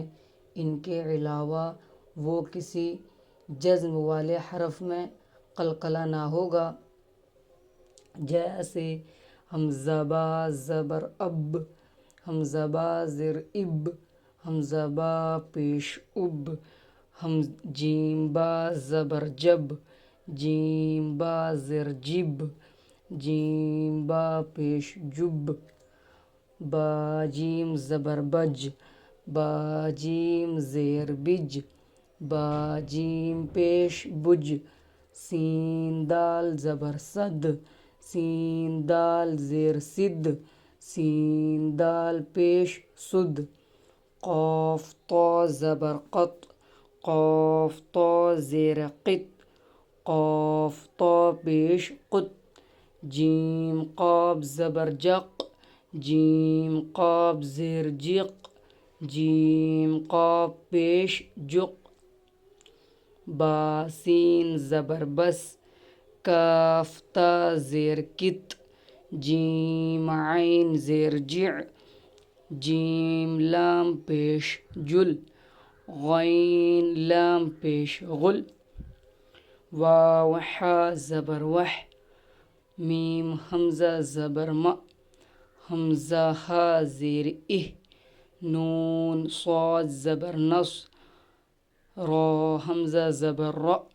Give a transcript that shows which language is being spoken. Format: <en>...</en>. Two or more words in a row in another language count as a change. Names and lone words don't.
<ur>ان کے علاوہ وہ کسی جزم والے حرف میں قلقلہ نہ ہوگا، جیسے حمزہ با زبر اب، حمزہ با زیر اب، حمزہ با پیش اب، جیم با زبر جب، جیم با زیر جب، جیم با پیش جب، با جیم زبر بج، با جیم زیر بج، با جیم پیش بج، سین دال زبر صد، سین دال زیر صد، سین دال پیش صد، قاف طا زبر قط، قاف طا زیر قط، قاف طا پیش قط، جیم قاف زبر جق، جیم قاف زیر جق، جیم قاف پیش جق، با سین زبر بس، کاف تا زیر کت، جیم عین زیر جع، جیم لام پیش جل، غین لام پیش غل، واو حا زبر وح، میم حمزہ زبر ما، حمزہ ہا زیر اہ، نون صاد زبر نص، را حمزہ زبر را،</ur>